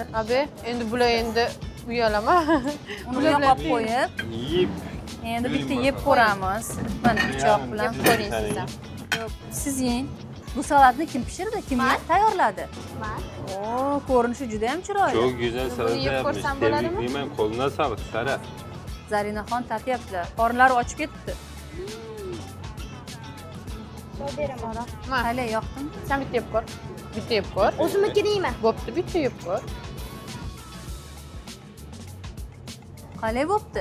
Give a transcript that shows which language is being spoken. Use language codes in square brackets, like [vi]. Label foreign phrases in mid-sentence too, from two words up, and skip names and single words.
[uz] Abi, endi bular endi uyalama. Uni yoqib qo'yib, [tr] Yiyip. [uz] endi bitta yeb ko'ramiz. Mana pichoq bilan ko'ring siz ham. Siz yeng. Bu salatni kim pishirdi? Kim tayyorladi? Men. Oo, ko'rinishi juda ham chiroyli. [tr] Çok güzel salata yiyip yapmış. [uz] ko'rsam bo'ladimi? [tr] Tebrikliyim. Koluna sağlık Sara. [uz] Zarinaxon tatyaptilar. Qornlari ochib ketibdi. Ma, Hali yoqdimi? sen bitta yeb ko'r. Bitta yeb ko'r. O'zimniki deyman. Bo'pti, bitta yeb ko'r. Qalay bo'pti?